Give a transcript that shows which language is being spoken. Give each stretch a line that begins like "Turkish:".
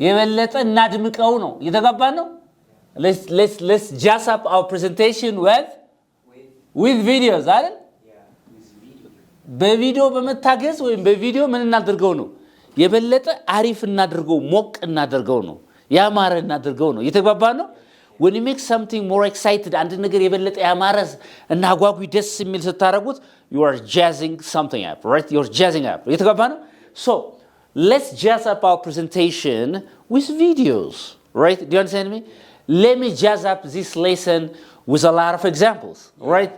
Amharic: የበለጠ እናድምቀው ነው። እየተጋባን ነው?
English: let's jazz up our presentation with videos
Amharic: አይደል?
English: With video.
Amharic: በቪዲዮ በመታገዝ ወይም በቪዲዮ ምን እናድርገው ነው? የበለጠ አሪፍ እናድርገው፣ ሞቅ እናድርገው ነው። ያማረ እናድርገው ነው። እየተጋባን ነው?
English: when you make something more excited
Amharic: አንድ ነገር የበለጠ ያማረ እና አጓጉ ደስ የሚል ስታረጉት
English: you are jazzing something up, right? You're jazzing up.
Amharic: እየተጋባን ነው?
English: So, let's jazz up our presentation with videos, right? Do you understand me? Let me jazz up this lesson with a lot of examples, right?